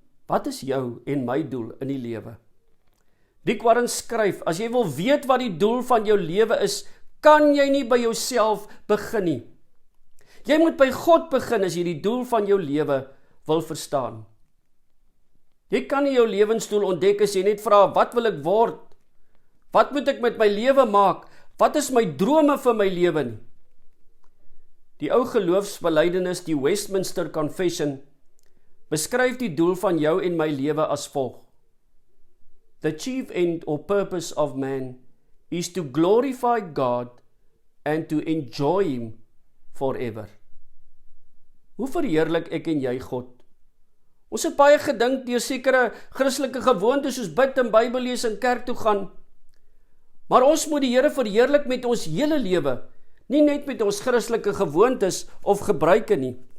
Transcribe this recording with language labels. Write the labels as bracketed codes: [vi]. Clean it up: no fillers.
[af] Wat is jou en my doel in die lewe? Dick Warren skryf, as jy wil weet wat die doel van jou lewe is, kan jy nie by jouself begin nie. Jy moet by God begin as jy die doel van jou lewe wil verstaan. Jy kan nie jou lewensdoel ontdek as jy net vra, wat wil ek word? Wat moet ek met my lewe maak? Wat is my drome vir my lewe nie? Die ou geloofsbelydenis, die Westminster Confession, beskryf die doel van jou en my lewe as volg. [en] The chief end or purpose of man is to glorify God and to enjoy Him forever. [af] Hoe verheerlik ek en jy God? Ons het baie gedink deur sekere Christelike gewoontes soos bid en Bybel lees en kerk toe gaan. Maar ons moet die Here verheerlik met ons hele lewe, nie net met ons Christelike gewoontes of gebruike nie.